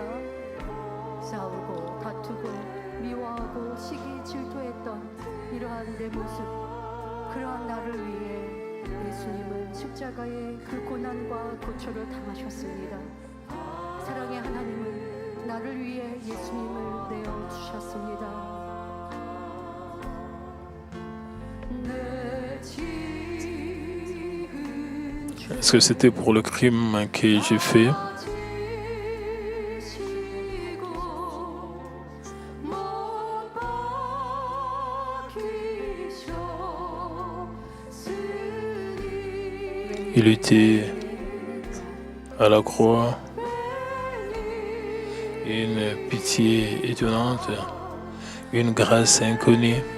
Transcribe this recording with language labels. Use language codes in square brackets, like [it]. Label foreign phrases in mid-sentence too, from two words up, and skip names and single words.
[ko] 싸우고 다투고 미워하고 시기 질투했던 이러한 내 모습, 그러한 나를 위해 예수님은 십자가의 그 고난과 고초를 당하셨습니다. 사랑의 하나님은 나를 위해 예수님을 내어 주셨습니다. [fr] Est-ce que c'était pour le crime que j'ai fait? Il était à la croix, une pitié étonnante, une grâce inconnue.